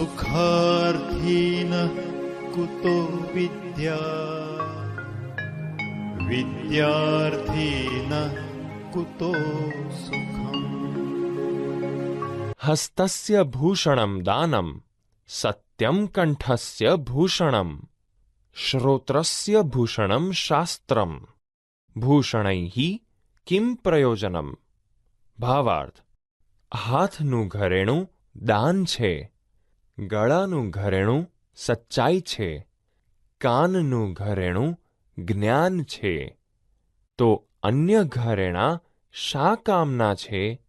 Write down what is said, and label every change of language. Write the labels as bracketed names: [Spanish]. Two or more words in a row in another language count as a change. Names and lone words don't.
[Sanskrit] सुखार्थी न कुतो विद्या विद्यार्थी कुतो सुखम्। हस्तस्य भूषणं दानं सत्यं कंठस्य भूषणं श्रोत्रस्य भूषणं शास्त्रम ભૂષણૈઃ કિમ પ્રયોજનમ। [Gujarati] ભાવાર્થ, હાથનું ઘરેણું દાન છે, ગળાનું ઘરેણું સચ્ચાઈ છે, કાનનું ઘરેણું જ્ઞાન છે, તો અન્ય ઘરેણાં શા કામના છે?